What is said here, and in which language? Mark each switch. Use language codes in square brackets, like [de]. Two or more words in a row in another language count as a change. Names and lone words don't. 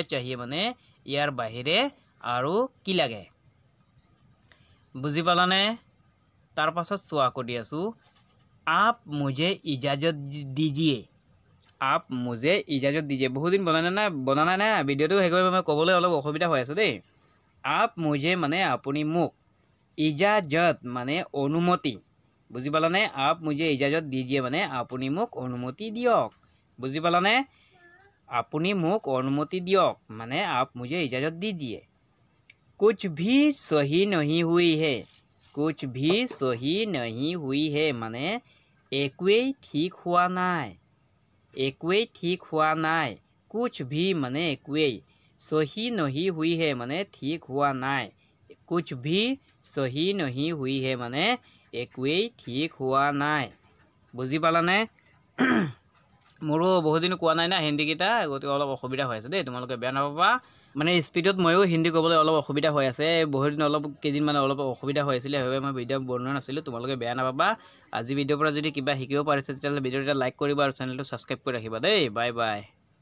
[as] चाहिए মানে ইয়াৰ বাহিৰে আৰু কি লাগে বুজি পালানে তাৰ পাছত চোৱা আকৌ দি আছো [hi] आप मुझे इजाजत दीजिए आप मुझे इजाजत दीजिए बहुत दिन बनाना ना [as] ভিডিওটো হেগৈ মই ক'বলৈ অলপ অসুবিধা হৈ আছে দেই [hi] आप मुझे [as] মানে আপুনি মোক इजाजत মানে অনুমতি বুজি পালানে [hi] आप मुझे इजाजत दीजिए [as] মানে আপুনি মোক অনুমতি দিয়ক বুজি পালানে আপুনি মোক অনুমতি দিয়ক মানে [hi] आप मुझे इजाजत दीजिए कुछ भी सही नहीं हुई है कुछ भी सही नहीं हुई है [as] মানে একোৱেই ঠিক হোৱা নাই একোৱেই ঠিক হোৱা নাই [hi] कुछ भी [as] মানে একোৱেই [hi] सही नहीं हुई है [as] মানে ঠিক হোৱা নাই [hi] कुछ भी सही नहीं हुई है [as] মানে একোৱেই ঠিক হোৱা নাই বুজি পালানে মোৰো বহুত দিন কোৱা নাই না হিন্দী কিটা গতিকে অলপ অসুবিধা হৈ আছে দেই তোমালোকে বেয়া নাপাবা মানে স্পিডত ময়ো হিন্দী ক'বলৈ অলপ অসুবিধা হৈ আছে বহুত দিন অলপ কেইদিন মানে অলপ অসুবিধা হৈ আছিল সেইবাবে মই ভিডিঅ' বনোৱা নাছিলোঁ তোমালোকে বেয়া নাপাবা আজি ভিডিঅ'ৰ পৰা যদি কিবা শিকিব পাৰিছে তেতিয়াহ'লে ভিডিঅ'টো লাইক কৰিবা আৰু চেনেলটো ছাবস্ক্ৰাইব কৰি ৰাখিবা দেই [en] bye bye